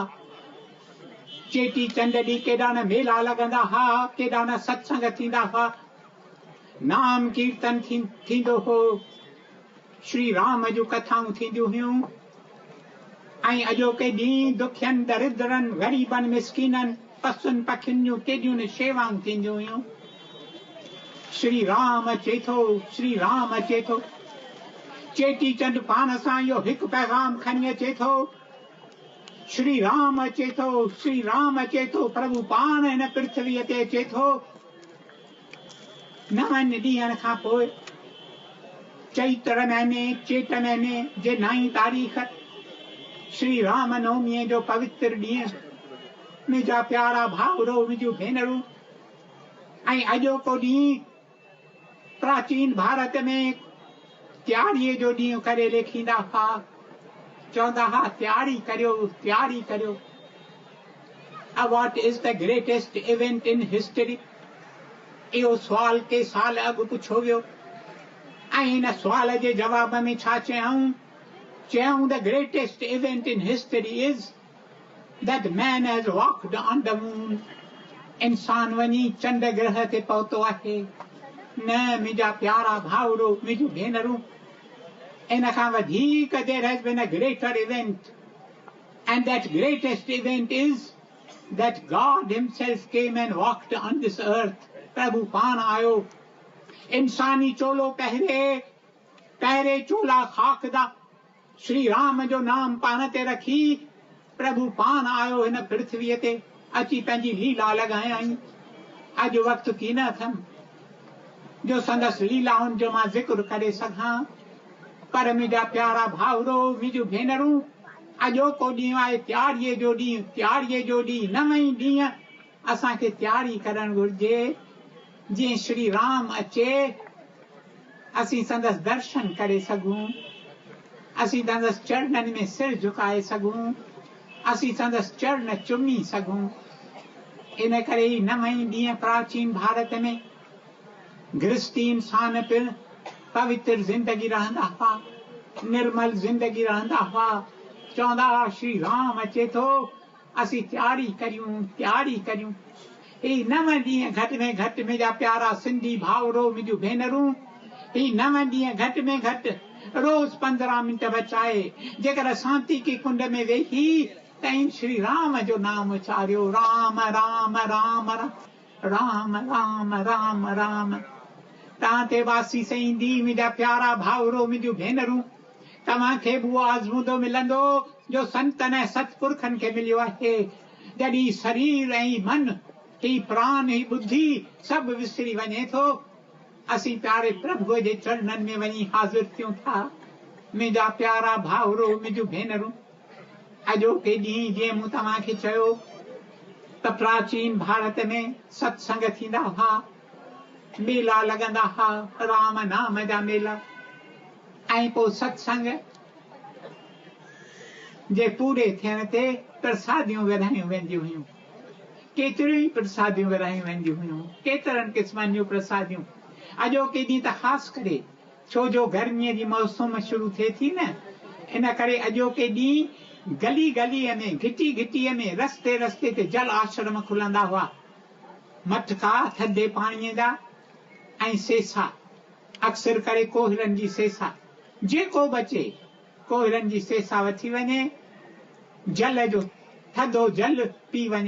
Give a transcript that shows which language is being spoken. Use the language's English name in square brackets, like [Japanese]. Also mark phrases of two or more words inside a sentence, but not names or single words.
[Sindhi] चेटी चंड ॾींहुं केॾा न मेला लॻंदा हुआ, केॾा न सत्संग थींदा हुआ, नाम कीर्तन थींदो हो, श्री राम जूं कथाऊं थींदियूं हुयूं। ऐं अॼोके ॾींहुं दुखियनि दरिद्रनि ग़रीबनि मिसकीननि पशुनि पखियुनि जूं केॾियूं न शेवाऊं थींदियूं हुयूं। श्री राम अचे थो, श्री राम अचे थो। चेटी चंड पाण सां इहो हिकु पैगाम खणी अचे थो, श्री राम अचे थो, श्री राम अचे थो। प्रभु पाण हिन पृथ्वीअ ते अचे थो। 9 ॾींहंनि खां पोइ चैत्र महीने चेट महीने जे 9 तारीख़ श्री राम नवमीअ जो पवित्र ॾींहुं। मुंहिंजा प्यारा भाउरो मुंहिंजूं भेनरूं, ऐं अॼोको ॾींहुं प्राचीन भारत में त्यारीअ जो ॾींहुं करे लेखींदा हुआ, चवंदा हुआ त्यारी करियो, त्यारी करियो। [English] What is the greatest event in history? [Sindhi] इहो सुवाल के साल अॻु पुछियो वियो ऐं हिन सुवाल जे जवाब में छा चयऊं? [English] चयऊं The greatest event in history is that man has walked on the moon. [Sindhi] इंसान वञी चंड ग्रह ते पहुतो आहे। न मुंहिंजा प्यारा भाउरो मुंहिंजूं भेनरूं, इन खां वधीक [English] there has been a greater event, and that greatest event is that God himself came and walked on this earth. [Sindhi] प्रभु पान आयो, इंसानी चोलो पहिरे [Punjabi] ਚੋਲਾ ਖਾਕ ਦਾ, [Sindhi] श्री राम जो नाम पान ते रखी, प्रभु पान आयो हिन पृथ्वीअ ते, अची पंहिंजी लीला लॻायई। अॼु वक़्तु की न अथमि जो संदसि लीलाउनि जो मां ज़िक्र करे सघां, पर मुंहिंजा प्यारा भाउरो, मुंहिंजूं भेनरूं, अॼोको ॾींहुं आहे तयारीअ जो ॾींहुं, तयारीअ जो ॾींहुं, नवईं ॾींहुं असांखे तयारी करणु घुर्जे, जीअं श्री राम अचे असीं संदसि दर्शन करे सघूं, असीं संदसि चरणनि में सिर झुकाए सघूं, असीं संदसि चरण चुमी सघूं। इन करे ई नवईं ॾींहुं प्राचीन भारत में गृहस्थी इंसान पिणु पवित्र ज़िंदगी रहंदा हुआ, निर्मल ज़िंदगी रहंदा हुआ, चवंदा हुआ श्री राम अचे थो, असीं तयारी करियूं। ही नव ॾींहं घटि में घटि मुंहिंजा प्यारा सिंधी भाउरो, मुंहिंजूं भेनरूं, ही नव ॾींहं घटि में घटि रोज़ 15 मिंट बचाए जेकर शांति की कुंड में वेही तई श्री राम जो नाम उचारियो, राम राम राम राम राम राम राम। तव्हां ते वासी ईंदी मुंहिंजा प्यारा भाउरो, मुंहिंजूं भेनरूं, तव्हांखे बि उहो आज़मूदो मिलंदो जो संतन ऐं सतपुरखनि खे मिलियो आहे, जॾहिं शरीर ऐं मन, ही प्राण, ही बुद्धि सभु विसरी वञे थो, असीं प्यारे प्रभुअ जे चरणनि में वञी हाज़िर थियूं था। मुंहिंजा प्यारा भाउरो, मुंहिंजूं भेनरूं, अॼोके ॾींहुं जीअं मूं तव्हांखे चयो त प्राचीन भारत में सत्संग थींदा हुआ, मेला लॻंदा हुआ, राम नाम जा मेला, ऐं पोइ सत्संग जे पूरे थियण ते प्रसादियूं विरहायूं वेंदियूं हुयूं, केतिरियूं ई प्रसादियूं विरहायूं वेंदियूं हुयूं, केतिरनि क़िस्मनि जूं प्रसादियूं। अॼोके ॾींहुं त ख़ासि करे छो जो गर्मीअ जी मौसम शुरू थिए थी न, इन करे अॼोके ॾींहुं गली गलीअ में, घिटी घिटीअ में, रस्ते रस्ते ते जल आश्रम खुलंदा हुआ, मटका थधे पाणीअ जा ऐं सेसा, अक्सर करे कोहिरनि जी सेसा, जेको बचे कोहिरनि जी सेसा वठी वञे, जल जो थधो जल पी वञे।